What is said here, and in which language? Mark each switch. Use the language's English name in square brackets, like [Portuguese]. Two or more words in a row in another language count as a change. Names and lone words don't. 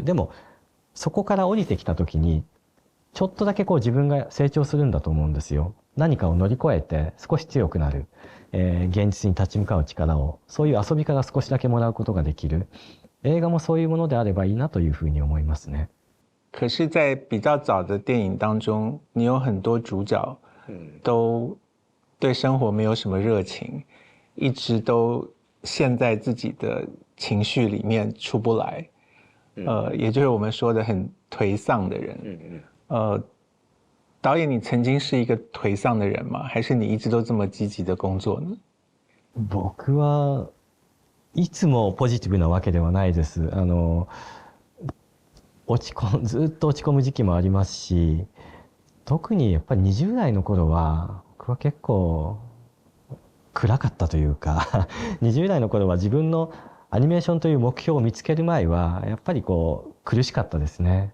[Japanese] でも、そこから降りてきた時に、ちょっとだけ自分が成長するんだと思うんですよ。何かを乗り越えて少し強くなる。現実に立ち向かう力を、そういう遊びから少しだけもらうことができる。映画もそういうものであればいいなというふうに思いますね。 [Chinese] 可是在比较早的电影当中，你有很多主角都对生活没有什么热情，一直都陷在自己的情绪里面出不来，也就是我们说的很颓丧的人。导演，你曾经是一个颓丧的人吗？还是你一直都这么积極的工作呢？ [Japanese] 僕はいつもポジティブなわけではないです。ずっと落ち込む時期もありますし、特にやっぱり20代の頃は僕は結構暗かったというか20代の頃は自分のアニメーションという目標を見つける前はやっぱり苦しかったですね。